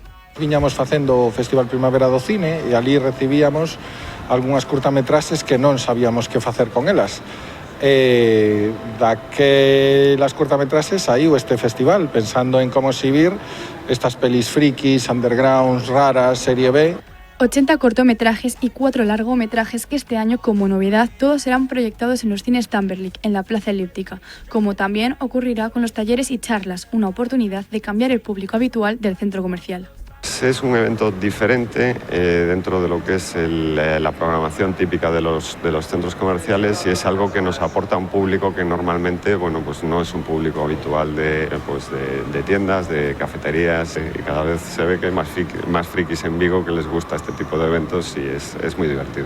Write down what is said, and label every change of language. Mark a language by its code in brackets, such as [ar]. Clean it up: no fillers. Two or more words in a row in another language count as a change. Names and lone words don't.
[gl] Viñamos facendo o Festival Primavera do Cine e ali recibíamos algunhas curtametraxes que non sabíamos que facer con elas. Daquelas curtametraxes saiu este festival pensando en como exhibir estas pelis frikis, undergrounds, raras, serie B. [es] 80 cortometrajes y 4 largometrajes que este año, como novedad, todos serán proyectados en los cines Tamberlik, en la Plaza Elíptica, como también ocurrirá con los talleres y charlas, una oportunidad de cambiar el público habitual del centro comercial. Es un evento diferente dentro de lo que es la programación típica de los centros comerciales y es algo que nos aporta un público que normalmente pues no es un público habitual de tiendas, de cafeterías y cada vez se ve que hay más frikis en Vigo que les gusta este tipo de eventos y es muy divertido.